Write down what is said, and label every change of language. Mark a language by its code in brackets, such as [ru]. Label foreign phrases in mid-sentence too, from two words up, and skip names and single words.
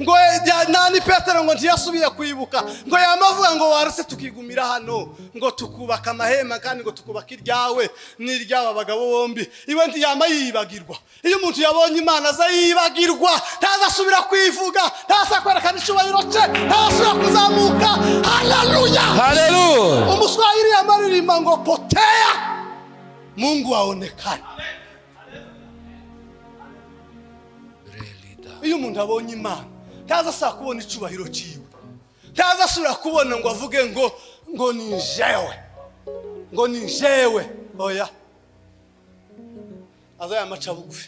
[rn] Ngo nani Petero ngo ntiyasubiye kwibuka, ngo yamavuga ngo warase tukigumira hano, ngo tukubaka amahema kandi ngo tukubaka iryawe n'iryaba bagabo bombi. Iwe ntiyama yibagirwa. Iyo umuntu yabonye Imana aza yibagirwa, ntazasubira kwivuga, ntazakwerekana icyubahiro cye, ntazasubira kuzamuka. Haleluya, haleluya. Umuswahili yamaririmba ngo [sw] potea Mungu aonekane. [rn] Iyo umuntu abonye Imana ntazasubira kubona icyubahiro cyiwe, ntazasubira kubona ngo avuge ngo ni jewe, ngo ni jewe. Oya, azaya maca bugufi.